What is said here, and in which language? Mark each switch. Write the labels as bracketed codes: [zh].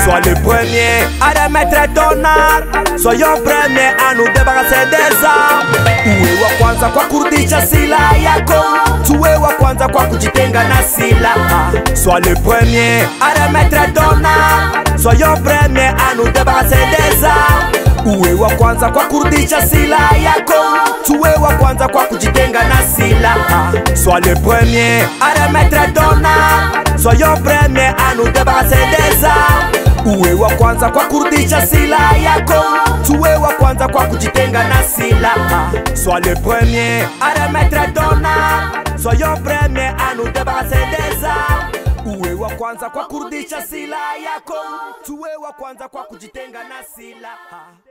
[fr] Sois le premier à remettre ton arme. Soyons premiers à nous débarrasser des armes. [sw] Uwe wa kwanza kwa kurudisha silaha yako. Tuwe wa kwanza kwa kujitenga na silaha. [fr] Sois le premier à remettre ton arme. Soyons premiers à nous débarrasser des armes. [sw] Uwe wa kwanza kwa kurudisha silaha yako. Tuwe wa kwanza kwa kujitenga na silaha. [fr] Sois le premier à remettre ton arme. Soyons premiers à nous débarrasser des armes. [sw] Uwe wa kwanza kwa kurudisha silaha yako. Tuwe wa kwanza kwa kujitenga na silaha. [fr] Sois le premier à remettre ton arme. Soyons premiers à nous débarrasser des armes. [sw] Uwe wa kwanza kwa kurudisha silaha yako. Tuwe wa kwanza kwa kujitenga na silaha.